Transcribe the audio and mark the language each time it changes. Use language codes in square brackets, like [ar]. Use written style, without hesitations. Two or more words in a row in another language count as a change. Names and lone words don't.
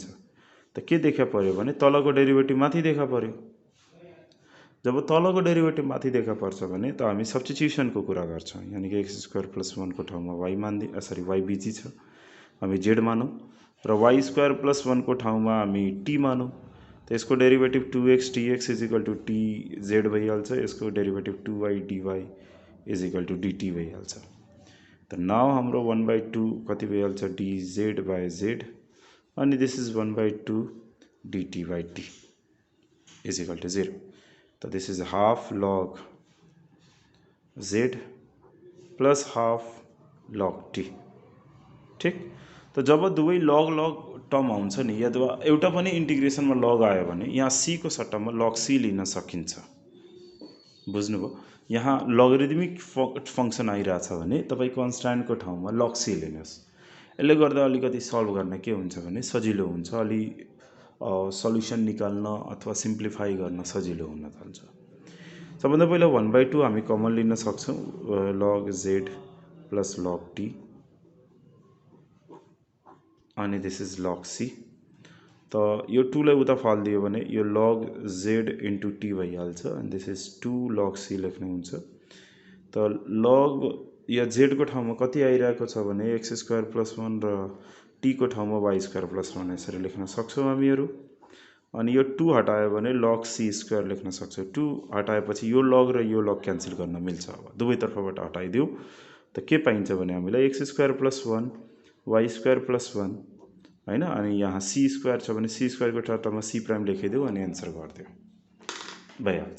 [ne] त के देखा पर्यो भने तलको डेरिभेटिभ माथि देखा पर्यो। जब तलको डेरिभेटिभ माथि देखा पर्छ भने त हामी सब्स्टिट्युसन को कुरा गर्छौं, यानी कि x² प्लस 1 को ठाउँमा y मान्दिउँ, सरी y बीजी छ, हामी z मानौं, र y² प्लस 1 को ठाउँमा हामी t मानौं। त यसको डेरिभेटिभ 2x dx [en] is equal to [ne] tz भइहाल्छ, यसको डेरिभेटिभ 2y dy [en] is equal to [ne] dt भइहाल्छ। त नाउ हाम्रो 1/2 कति भइहाल्छ dz बाई z, अनि [en] this is 1/2 dt by t is equal to 0. तो this is half log z plus half log t, ठीक। [ne] तो जब दुवै लग लग टर्म आउँछ नि, अथवा एउटा पनि इंटीग्रेशन में लग आयो भने यहाँ c को सट्टामा लग c लिन सकिन्छ। बुझ्नुभयो? यहाँ [en] logarithmic function [ne] आइरहेछ भने तपाई कन्स्ट्यान्ट को ठाउँमा लग c लिनुस्। यसले गर्दा अलिकति सल्भ गर्न के हुन्छ भने सजिलो हुन्छ, अलि सल्युसन निकाल्न अथवा सिम्प्लिफाई गर्न सजिलो हुन थाल्छ। सबभन्दा पहिला 1/2 हामी कमन लिन सक्छौं, [en] log z plus log t, अनि this is log c. [ne] तो यो 2 लाई उता फाल्दियो भने यो [en] log z into t [ne] भइहाल्छ, अनि [en] this is 2 log c [ne] लेख्नु हुन्छ। तो log या z को ठाउँमा कति आइरहेको छ भने x² प्लस 1 र t को ठाउँमा y² प्लस 1 यसरी लेख्न सक्छौं हामीहरु। अनि यो 2 हटायो भने log c² लेख्न सक्छौं। 2 हटाएपछि यो log र यो log क्यान्सल गर्न मिल्छ। अब दुवै तर्फबाट हटाइदिउ त के पाइन्छ भने हामीलाई x² प्लस 1 y² प्लस 1 हैन, अनि यहाँ c² छ भने c² को ठाउँमा c प्राइम लेखिदिउ अनि आन्सर गर्दिउ भइहाल्छ।